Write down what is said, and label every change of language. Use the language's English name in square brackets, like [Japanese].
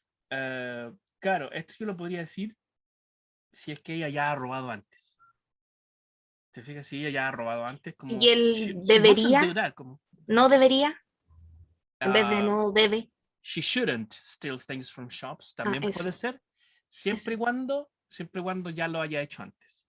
[Spanish] Claro, esto yo lo podría decir si es que ella ya ha robado antes. ¿Te fijas? Si ella ya ha robado antes, como y él debería, como, no debería, en vez de no debe. [English] She shouldn't steal things from shops. [Spanish] También puede ser, siempre y cuando ya lo haya hecho antes.